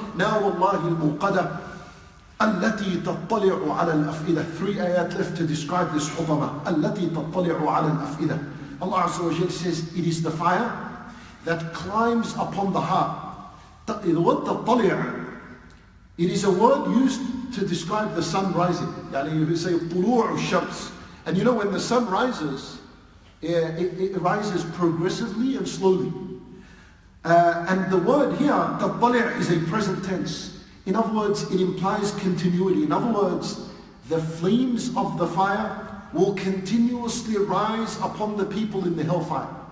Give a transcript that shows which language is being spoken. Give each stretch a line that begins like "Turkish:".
Arabic: Narullahi al-muqadah. التي تطلع على الأفئدة.
English: 3 ayat left to describe this حطمة.
Arabic: التي تطلع على الأفئدة.
English: Allah Azza wa Jal says it is the fire that climbs upon the heart. The word تطلع, it is a word used to describe the sun rising. يعني you say
Arabic: طلوع الشمس.
English: And you know when the sun rises, it rises progressively and slowly. And the word here, تطلع, is a present tense. In other words, it implies continuity. In other words, the flames of the fire will continuously rise upon the people in the hellfire.